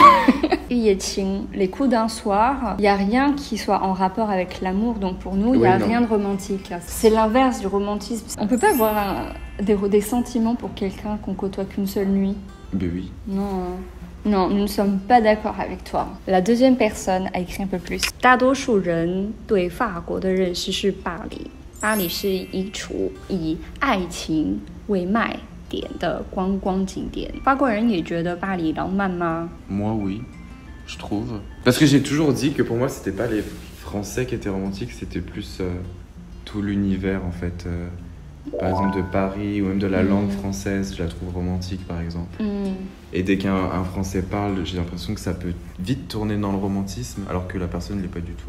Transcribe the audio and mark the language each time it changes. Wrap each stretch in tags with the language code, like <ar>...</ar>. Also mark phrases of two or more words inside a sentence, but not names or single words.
<fr>Les coups d'un soir, il n'y a rien qui soit en rapport avec l'amour, donc pour nous, il n'y a rien de romantique. C'est l'inverse du romantisme. On peut pas avoir des sentiments pour quelqu'un qu'on côtoie qu'une seule nuit. Ben oui. Non, nous ne sommes pas d'accord avec toi. La deuxième personne a écrit un peu plus.</fr> <zh>大多数人对法国的认识是巴黎。巴黎是一处以爱情为卖点的观光景点。法国人也觉得巴黎浪漫吗？</zh> <fr>Moi, oui, je trouve. Parce que j'ai toujours dit que pour moi, c'était pas les Français qui étaient romantiques, c'était plus tout l'univers, en fait. Par exemple, de Paris ou même de la langue française, je la trouve romantique, par exemple. Et dès qu'un Français parle, j'ai l'impression que ça peut vite tourner dans le romantisme, alors que la personne ne l'est pas du tout.</fr>